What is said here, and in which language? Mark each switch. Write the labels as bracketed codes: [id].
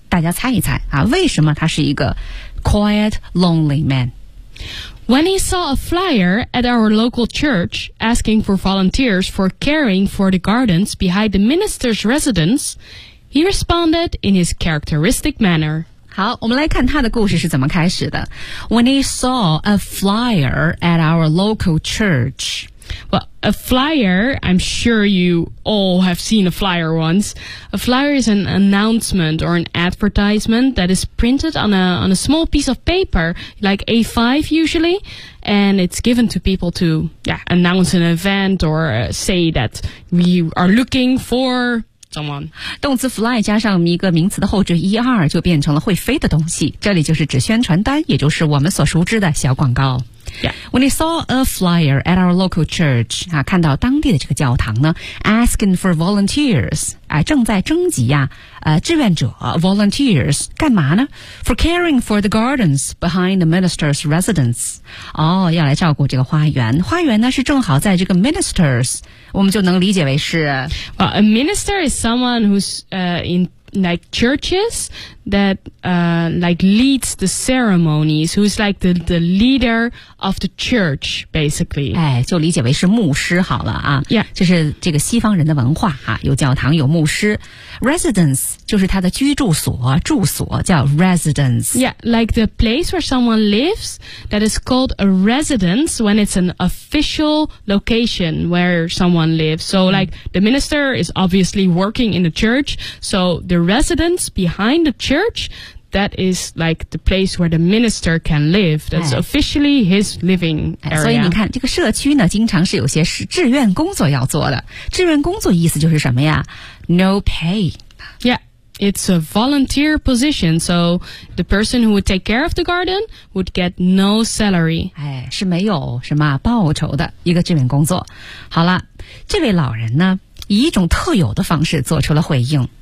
[zh] 大家猜一猜啊，为什么他是一个 quiet lonely man? [en] When he saw a flyer at our local church asking for volunteers for caring for the gardens behind the minister's residence, he responded in his characteristic manner. [zh] 好，我们来看他的故事是怎么开始的。 [en] When he saw a flyer at our local church. Well, a flyer, I'm sure you all have seen a flyer once. A flyer is an announcement or an advertisement that is printed on a small piece of paper, like A5 usually, and it's given to people to, yeah, announce an event or say that we are looking for... Someone. [zh] 动词 fly 加上一个名词的后缀 er 就变成了会飞的东西，这里就是指宣传单，也就是我们所熟知的小广告。 [en] Yeah. When he saw a flyer at our local church, [zh] 啊，看到当地的这个教堂呢 [en] asking for volunteers, [zh] 啊，正在征集呀，志愿者 [en] volunteers, [zh] 干嘛呢 [en] ?for caring for the gardens behind the minister's residence. [zh] 哦，要来照顾这个花园。花园呢是正好在这个 minister's, 我们就能理解为是。 [en] Well, a minister is someone who's, in,like churches that, like leads the ceremonies, who's like the leader of the church, basically. [zh] 哎，就理解为是牧师好了啊。 [en] Yeah. [zh] 就是这个西方人的文化啊，有教堂，有牧师。 Residence, 就是他的居住所，住所叫 residence. [en] Yeah, like the place where someone lives, that is called a residence when it's an official location where someone lives. So, like, the minister is obviously working in the church, so the residence behind the church, that is like the place where the minister can live. That's officially his living area. [zh] 所以你看，这个社区呢，经常是有些是志愿工作要做的。志愿工作意思就是什么呀 ？ [en] No pay. Yeah, it's a volunteer position. So the person who would take care of the garden would get no salary. [zh] 哎，是没有什么报酬的一个志愿工作。好了，这位老人呢，以一种特有的方式做出了回应。